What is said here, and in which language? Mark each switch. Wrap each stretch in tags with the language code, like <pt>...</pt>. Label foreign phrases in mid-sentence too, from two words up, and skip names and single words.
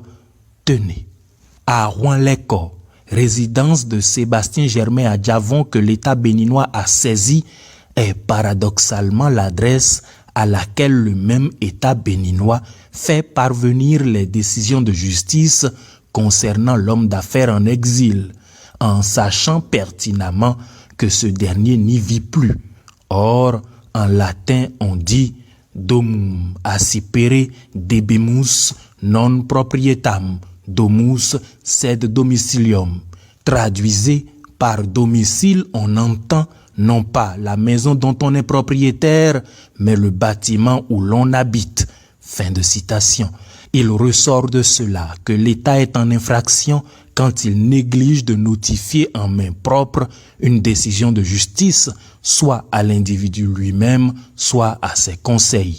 <fr>Tenez, à Rouen-l'École, résidence de Sébastien Germain Adjavon que l'État béninois a saisi, est paradoxalement l'adresse à laquelle le même État béninois fait parvenir les décisions de justice concernant l'homme d'affaires en exil, en sachant pertinemment que ce dernier n'y vit plus. Or, en latin, on dit</fr> <la>« domum accipere debemus non proprietam, domus sed domicilium ».</la> <fr>Traduisez, par domicile, on entend non pas la maison dont on est propriétaire, mais le bâtiment où l'on habite. Fin de citation. Il ressort de cela que l'État est en infraction quand il néglige de notifier en main propre une décision de justice, soit à l'individu lui-même, soit à ses conseils.</fr>